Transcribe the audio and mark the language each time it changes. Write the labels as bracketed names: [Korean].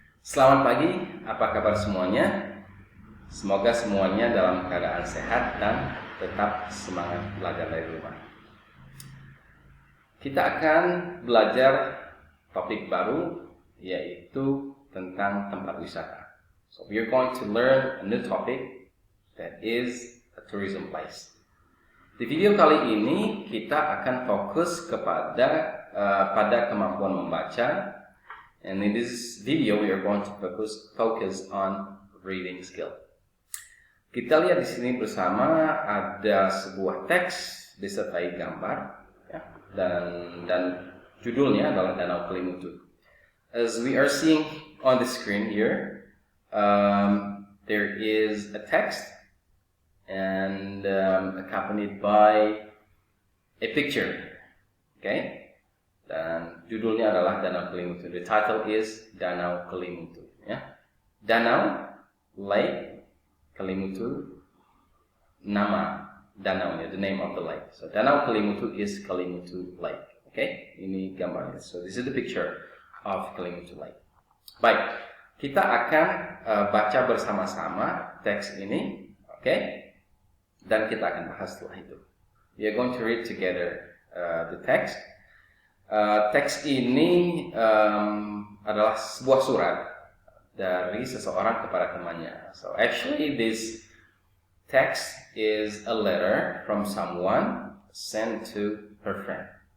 [Indonesian] Selamat pagi, apa kabar semuanya? Semoga semuanya dalam keadaan sehat dan tetap semangat belajar dari rumah. Kita akan belajar topik baru, yaitu tentang tempat wisata. [English] So we are going to learn a new topic that is a tourism place. [Indonesian] Di video kali ini kita akan fokus pada kemampuan membaca. [English] And in this video, we are going to focus on reading skill. [Indonesian] Kita lihat di sini bersama ada sebuah teks disertai gambar, ya, dan judulnya adalah Danau Kelimutu. [English] As we are seeing on the screen here, there is a text and accompanied by a picture. Okay. [Indonesian] Dan judulnya adalah Danau Kelimutu. [English] The title is Danau Kelimutu. Ya. Danau, lake, Kelimutu, [Indonesian] nama danaunya, [English] the name of the lake. So Danau Kelimutu is Kelimutu Lake. Okay, [Indonesian] ini gambarnya. [English] So this is the picture of Kelimutu Lake. [Indonesian] Baik, kita akan baca bersama-sama teks ini, okay? Dan kita akan bahas setelah itu. [English] We are going to read together the text. [Indonesian] Teks ini adalah sebuah surat dari seseorang kepada temannya. [English] So actually this text is a letter from someone sent to her friend.